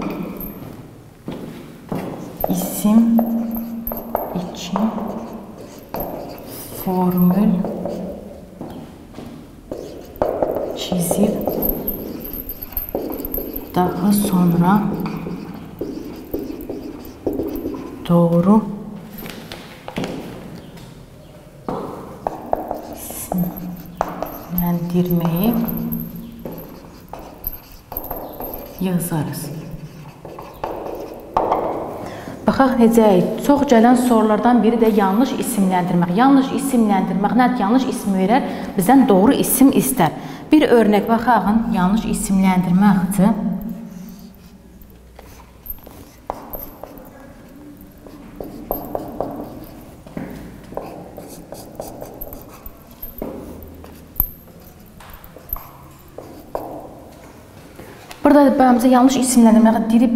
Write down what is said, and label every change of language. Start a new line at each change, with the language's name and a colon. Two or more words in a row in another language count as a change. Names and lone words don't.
Turkish: isim için formül çizip daha sonra doğru isimlendirmeyi yazarız.
Azerbaijani: Baxaq necə? Çox gələn sorulardan biri de yanlış isimlendirmek. Yanlış isimlendirmek nə? Yanlış ismi verər, bizdən doğru isim istər. Bir örnek baxağın yanlış isimlendirməkdir. Burada bizə yanlış isimlendirmək deyir.